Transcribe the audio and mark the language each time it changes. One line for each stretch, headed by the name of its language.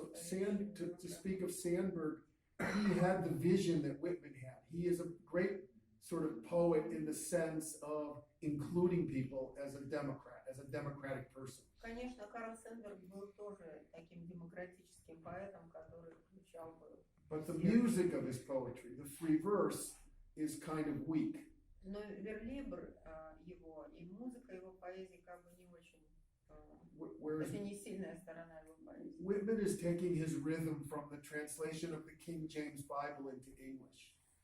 English: So to speak of Sandburg, he had the vision that Whitman had. He is a great sort of poet in the sense of including people as a Democrat, as a democratic person.
Russian: Конечно, Карл Сенберг был тоже таким демократическим поэтом, который включал бы...
English: But the music of his poetry, the free verse, is kind of weak.
Russian: Но верлибр его и музыка его поэзии как бы не очень...
English: Whereas
Russian: Это не сильная сторона его поэзии.
English: Whitman is taking his rhythm from the translation of the King James Bible into English.